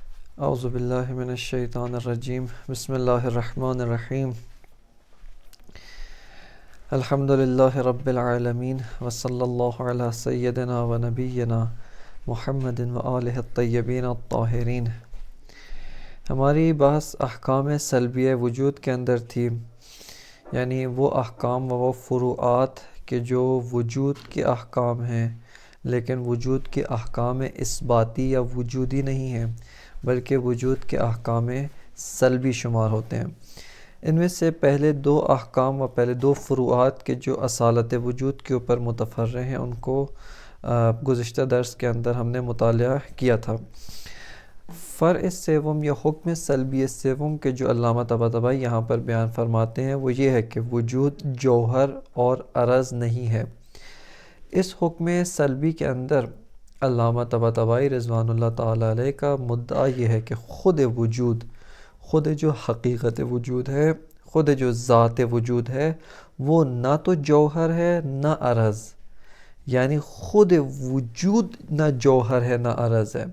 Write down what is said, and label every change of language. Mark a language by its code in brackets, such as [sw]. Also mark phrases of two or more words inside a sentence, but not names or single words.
[ar] اعوذ باللہ من الشیطان الرجیم بسم اللہ الرحمن الرحیم الحمد للہ رب العالمین وصلی اللہ علی سیدنا و نبینا محمد و آلہ الطیبین الطاہرین۔ [ur] ہماری بحث احکام سلبیہ وجود کے اندر تھی، یعنی وہ احکام و وہ فروعات کہ جو وجود کے احکام ہیں لیکن وجود کے احکام اثباتی یا وجودی نہیں ہیں بلکہ وجود کے احکام سلبی شمار ہوتے ہیں۔ ان میں سے پہلے دو احکام و پہلے دو فروعات کے جو اصالت وجود کے اوپر متفرع ہیں ان کو گزشتہ درس کے اندر ہم نے مطالعہ کیا تھا۔ فرع سوم یا حکم سلبی سوم کے جو علامہ طباطبائی یہاں پر بیان فرماتے ہیں وہ یہ ہے کہ وجود جوہر اور عرض نہیں ہے۔ اس حکم سلبی کے اندر علامہ طباطبائی [ar] رضوان اللہ تعالیٰ علیہ [ur] کا مدعا یہ ہے کہ خود وجود، خود جو حقیقت وجود ہے، خود جو ذات وجود ہے وہ نہ تو جوہر ہے نہ عرض، یعنی خود وجود نہ جوہر ہے نہ عرض ہے۔